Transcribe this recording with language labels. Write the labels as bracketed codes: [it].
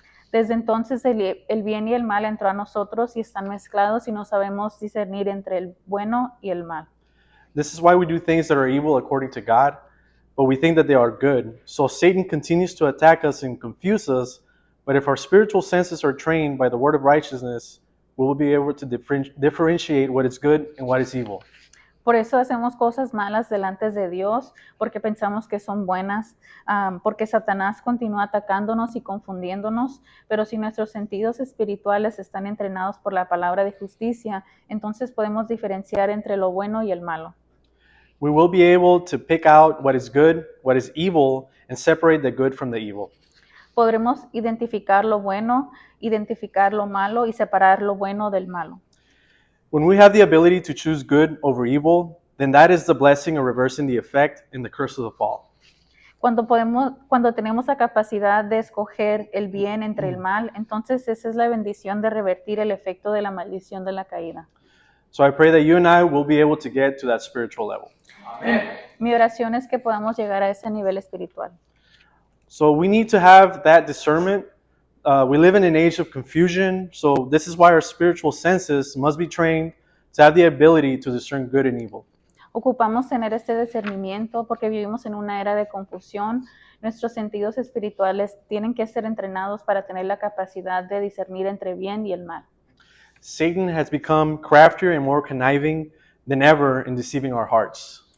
[es] Desde entonces el bien y el mal entró a nosotros y están mezclados y no sabemos discernir entre el bueno y el mal. [en] This is why we do things that are evil according to God, but we think that they are good. So Satan continues to attack us and confuse us, but if our spiritual senses are trained by the word of righteousness, we will be able to differentiate what is good and what is evil. [es] Por eso hacemos cosas malas delante de Dios, porque pensamos que son buenas, porque Satanás continúa atacándonos y confundiéndonos, pero si nuestros sentidos espirituales están entrenados por la palabra de justicia, entonces podemos diferenciar entre lo bueno y el malo. [en] We will be able to pick out what is good, what is evil, and separate the good from the evil. [es] Podremos identificar lo bueno, identificar lo malo y separar lo bueno del malo. [en] When we have the ability to choose good over evil, then that is the blessing of reversing the effect and the curse of the fall. [es] Cuando tenemos la capacidad de escoger el bien entre el mal, entonces esa es la bendición de revertir el efecto de la maldición de la caída. [en] So I pray that you and I will be able to get to that spiritual level. [es] Mi oración es que podamos llegar a ese nivel espiritual. [en] So we need to have that discernment. We live in an age of confusion, so this is why our spiritual senses must be trained to have the ability to discern good and evil. [es] Ocupamos tener este discernimiento porque vivimos en una era de confusión. Nuestros sentidos espirituales tienen que ser entrenados para tener la capacidad de discernir entre bien y el mal. [en] Satan has become craftier and more conniving than ever in deceiving our hearts.